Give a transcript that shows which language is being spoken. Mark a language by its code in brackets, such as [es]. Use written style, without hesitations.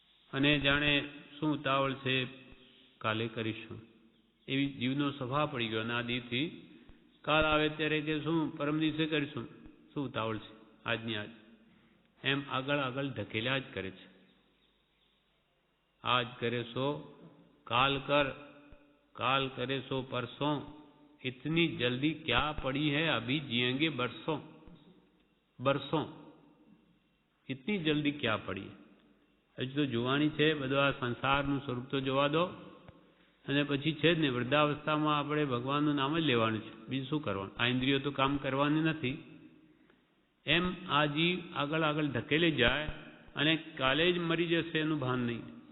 [gu] અને જાણે શું ઉતાવળ છે, કાલે કરીશું, એવી જીવનો સ્વભાવ પડી ગયો અનાદિથી. કાલ આવે ત્યારે કે શું પરમ દિવસે કરીશું, શું ઉતાવળ છે, આજની આજ, એમ આગળ આગળ ધકેલ્યા જ કરે છે. [hi] आज करे सो काल कर, काल करे सो परसों, इतनी जल्दी क्या पड़ी है, अभी जिएंगे बरसों. बरसों इतनी जल्दी क्या पड़ी. [gu] હજુ તો જોવાની છે, બધું આ સંસારનું સ્વરૂપ તો જોવા દો, અને પછી છે જ ને વૃદ્ધાવસ્થામાં આપણે ભગવાનનું નામ જ લેવાનું છે, બીજું શું કરવાનું. આ ઇન્દ્રિયો તો કામ કરવાની નથી. એમ આ જીવ આગળ આગળ ધકેલી જાય અને કાલે જ મરી જશે એનું ભાન નહીં.